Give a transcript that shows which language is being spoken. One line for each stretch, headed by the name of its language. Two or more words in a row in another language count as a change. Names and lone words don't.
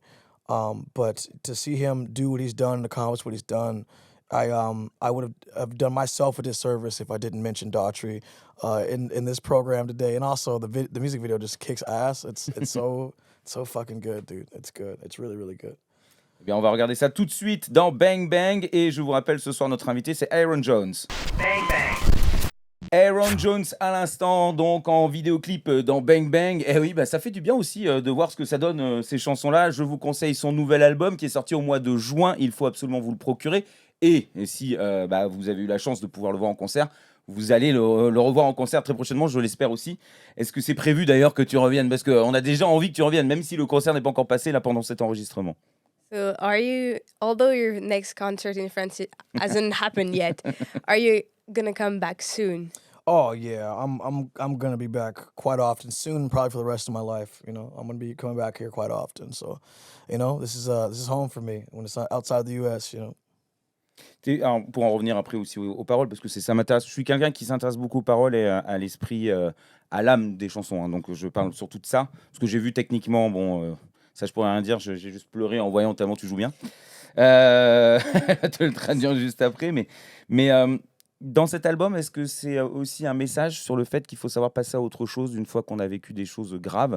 English: But to see him do what he's done and accomplish what he's done, I would have done myself a disservice if I didn't mention DAUGHTRY in this program today. And also the music video just kicks ass. It's so fucking good, dude. It's good. It's really, really good.
French: Eh bien, on va regarder ça tout de suite dans Bang Bang. Et je vous rappelle, ce soir, notre invité, c'est Ayron Jones. Bang Bang. Ayron Jones à l'instant, donc en vidéoclip dans Bang Bang. Et oui, ça fait du bien aussi de voir ce que ça donne, ces chansons-là. Je vous conseille son nouvel album qui est sorti au mois de juin. Il faut absolument vous le procurer. Et si vous avez eu la chance de pouvoir le voir en concert, vous allez le revoir en concert très prochainement, je l'espère aussi. Est-ce que c'est prévu d'ailleurs que tu reviennes? Parce qu'on a déjà envie que tu reviennes, même si le concert n'est pas encore passé là pendant cet enregistrement.
English: So although your next concert in France hasn't happened yet, are you gonna come back soon? Oh yeah, I'm gonna be back quite often soon, probably for the rest of my life. I'm gonna be coming back here quite often. So, this is home for me when it's outside the U.S.
French: Alors, pour en revenir après aussi aux paroles, parce que ça m'intéresse. Je suis quelqu'un qui s'intéresse beaucoup aux paroles et à l'esprit, à l'âme des chansons. Hein, donc je parle surtout de ça, parce que j'ai vu techniquement, ça je pourrais rien dire, j'ai juste pleuré en voyant tellement tu joues bien. Te le traduire juste après, mais dans cet album, est-ce que c'est aussi un message sur le fait qu'il faut savoir passer à autre chose une fois qu'on a vécu des choses graves?